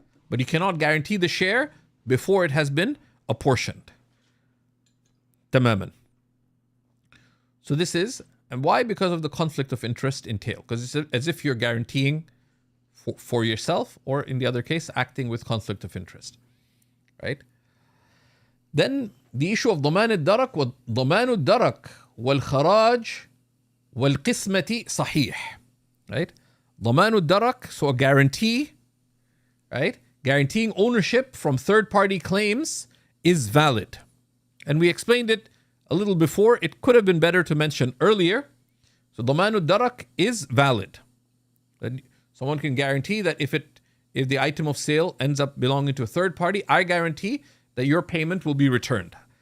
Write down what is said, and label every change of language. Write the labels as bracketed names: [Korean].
[English] But you cannot guarantee the share before it has been apportioned. Tamaman. So this is, and why? Because of the conflict of interest entail. Because it's as if you're guaranteeing for yourself, or in the other case, acting with conflict of interest, right? Then the issue of [Arabic] ضمان الدرك وضمان الدرك والخراج والقسمة صحيح, [English] right? ضمان الدرك, so a guarantee, right? Guaranteeing ownership from third-party claims is valid. And we explained it a little before. It could have been better to mention earlier. So ضمان الدرك is valid. And someone can guarantee that if the item of sale ends up belonging to a third party, I guarantee that your payment will be returned.